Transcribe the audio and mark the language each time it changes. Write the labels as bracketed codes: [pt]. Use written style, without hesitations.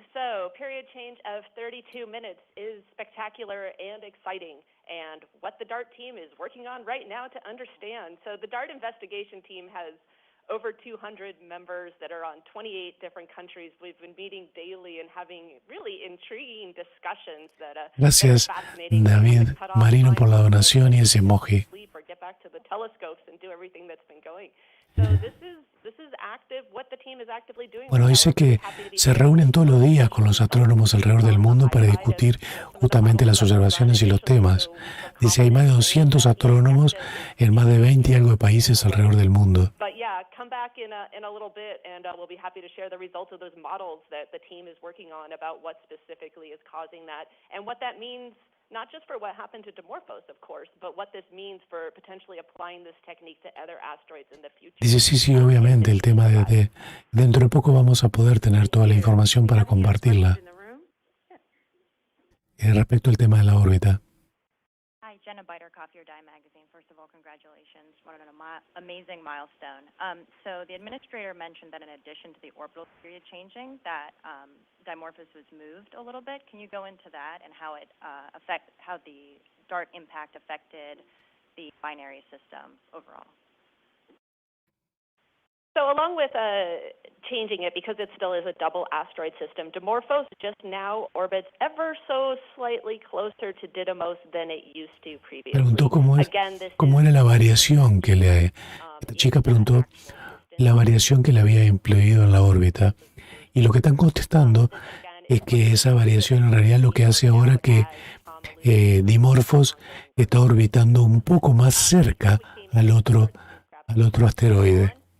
[en] So, period change of 32 minutes is spectacular and exciting, and what the DART team is working on right now to understand. So, the DART investigation team has over 200 members that are on 28 different countries. We've been meeting daily and having really intriguing discussions that [es] Gracias, [en] are fascinating. [es] David Marino, por la donación y ese emoji. [en] Or get back to the telescopes and do everything that's been going. So this is active. What the team is actively doing. [es] Bueno, dice que se reúnen todos los días con los astrónomos alrededor del mundo para discutir justamente las observaciones y los temas. Dice, hay más de 200 astrónomos en más de 20 y algo de países alrededor del mundo. [en] But yeah, come back in a little bit, and we'll be happy to share the results of those models that the team is working on about what specifically is causing that and what that means. Not just for what happened to Dimorphos, of course, but what this means for potentially applying this technique to other asteroids in the future. [es] Dice, sí, obviamente, el tema de dentro de poco vamos a poder tener toda la información para compartirla. Respecto al tema de la órbita. [en] Hi, Jenna Biderkoff, your Dye magazine. First of all, congratulations. What an amazing milestone. So the administrator mentioned that in addition to the orbital period changing, that Dimorphos was moved a little bit. Can you go into that and how how the DART impact affected the binary system overall? So along with changing it, because it still is a double asteroid system, Dimorphos just now orbits ever so slightly closer to Didymos than it used to previously. [es] Preguntó cómo era la variación que esta chica preguntó la variación que le había influido en la órbita. Y lo que están contestando es que esa variación en realidad lo que hace ahora que Dimorphos está orbitando un poco más cerca al otro asteroide.